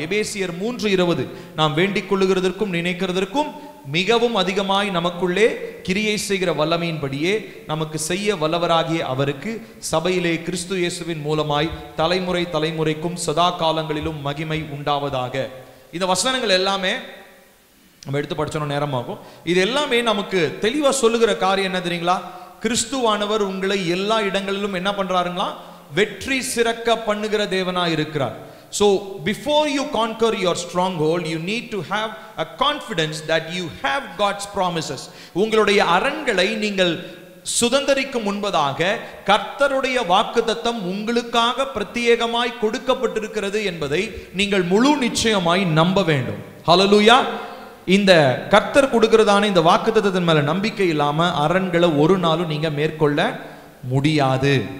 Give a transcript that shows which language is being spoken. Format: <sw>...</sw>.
<ta>எபேசியர் 3:20, நாம் வேண்டிக் கொள்ளுகிறதற்கும் நினைக்கிறதற்கும் மிகவும் அதிகமாய் நமக்குள்ளே கிரியை செய்கிற வல்லமையின்படியே நமக்கு செய்ய வல்லவராகிய அவருக்கு சபையிலே கிறிஸ்து இயேசுவின் மூலமாய் தலைமுறை தலைமுறைக்கும் சதா காலங்களிலும் மகிமை உண்டாவதாக. இந்த வசனங்கள் எல்லாமே நம்ம எடுத்து படிச்சோம், நேரமாகும். இது எல்லாமே நமக்கு தெளிவா சொல்லுகிற காரியம் என்ன தெரியுங்களா? கிறிஸ்துவானவர் உங்களை எல்லா இடங்களிலும் என்ன பண்றாருங்களா? வெற்றி சிறக்க பண்ணுகிற தேவனா இருக்கிறார்.</ta> <en>So before you conquer your stronghold, you need to have a confidence that you have God's promises.</en> <ta>உங்களுடைய அரண்களை நீங்கள் சுதந்தரிக்கும் முன்பதாக கர்த்தருடைய வாக்குத்தத்தம் உங்களுக்காக பிரத்யேகமாய் கொடுக்கப்பட்டிருக்கிறது என்பதை நீங்கள் முழு நிச்சயமாய் நம்ப வேண்டும். ஹல்லேலூயா. இந்த கர்த்தர் கொடுக்கிறதான இந்த வாக்குத்தத்தத்தின் மேல நம்பிக்கை இல்லாம அரண்களை ஒரு நாளும் நீங்க மேற்கொள்ள முடியாது.</ta>